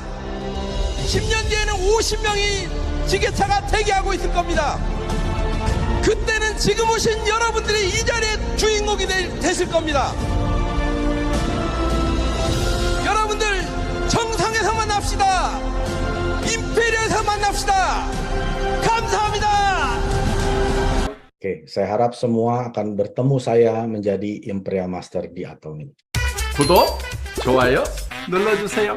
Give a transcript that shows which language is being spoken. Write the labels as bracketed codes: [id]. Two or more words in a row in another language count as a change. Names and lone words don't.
[ko] 10년 뒤에는 50명이 지게차가 대기하고 있을 겁니다. 그때는 지금 오신 여러분들이 이 자리의 주인공이 되실 겁니다. 여러분들 정상에서 만납시다. 임페리얼에서 만납시다. 감사합니다. [id] Oke, saya harap semua akan bertemu saya menjadi Imperial Master di Atomi. [ko] 구독, 좋아요 눌러주세요.